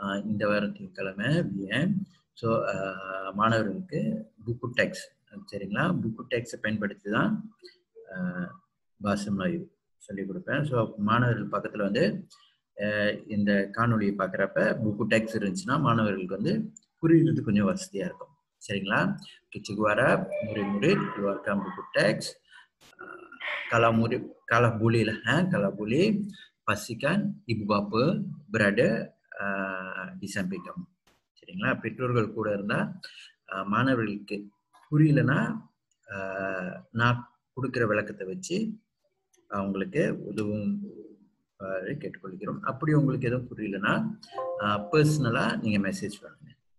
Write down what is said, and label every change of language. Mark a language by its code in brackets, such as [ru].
[ta] இந்த வாரத்தின் கிழமை பிஎன். ஸோ மாணவர்களுக்கு புக்கு டெக்ஸ் சரிங்களா, புக்கு டெக்ஸை பயன்படுத்தி தான் பாசம் லைவ் சொல்லிக் கொடுப்பேன். ஸோ மாணவர்கள் பக்கத்தில் வந்து இந்த காணொலியை பார்க்குறப்ப புக்கு டெக்ஸ் இருந்துச்சுன்னா மாணவர்களுக்கு வந்து புரியுறது கொஞ்சம் வசதியாக இருக்கும். சரிங்களா? [ms] Cikgu murid-murid keluarkan buku teks. Kalau boleh lah, kalau boleh pastikan ibu bapa berada di samping kamu. [ta] சரிங்களா? பெற்றோர்கள் கூட இருந்தா மாணவர்களுக்கு புரியலன்னா நான் கொடுக்கிற விளக்கத்தை வச்சு அவங்களுக்கு உதவும் கேட்டுக்கொள்கிறோம். அப்படி உங்களுக்கு எதுவும் புரியலன்னா பர்சனலா நீங்க மெசேஜ் பண்ணுங்க.